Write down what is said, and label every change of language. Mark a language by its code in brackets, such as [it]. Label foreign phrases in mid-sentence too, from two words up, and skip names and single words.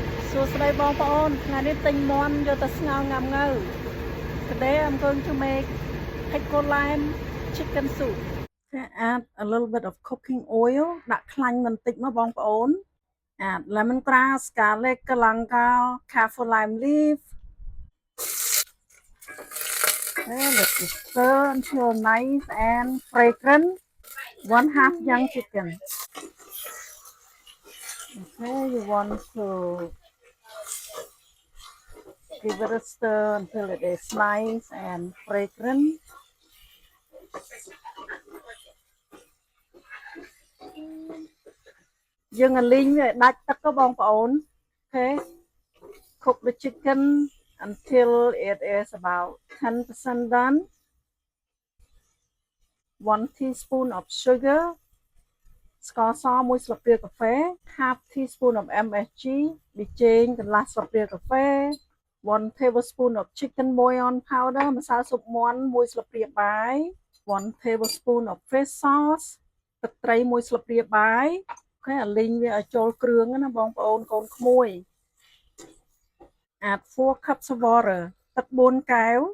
[km] សួស្តីបងប្អូនថ្ងៃនេះទិញមាន់យកទៅស្ងោរងាំងៅ [en] Today I'm going to make pickle lime chicken soup. Okay, add a little bit of cooking oil [km] ដាក់ខ្លាញ់បន្តិចមកបងប្អូន [en] add lemongrass, garlic, galangal, kaffir lime leaf. Okay, let's stir until nice and fragrant. 1/2 young chicken. Okay, you want to give it a stir until it is nice and fragrant. [km] យើងអាលីងវាដាច់ទឹកទៅបងប្អូន [en] Okay, cook the chicken until it is about 10% done. 1 teaspoon of sugar, [km] ស្ករស1ស្លាបព្រាកាហ្វេ [en] half teaspoon of MSG [km] ប៊ីចេងកន្លះស្លាបព្រាកាហ្វេ [en] 1 tablespoon of chicken bouillon powder [km] ម្សៅស៊ុបមាន់1ស្លាបព្រាបាយ [en] 1 tablespoon of fish sauce [km] ទឹកត្រី1ស្លាបព្រាបាយ [en] Okay, [km] អាលីងវាឲ្យចូលគ្រឿងណាបងប្អូនកូនក្មួយ [en] add 4 cups of water [km] ទឹក4កែវ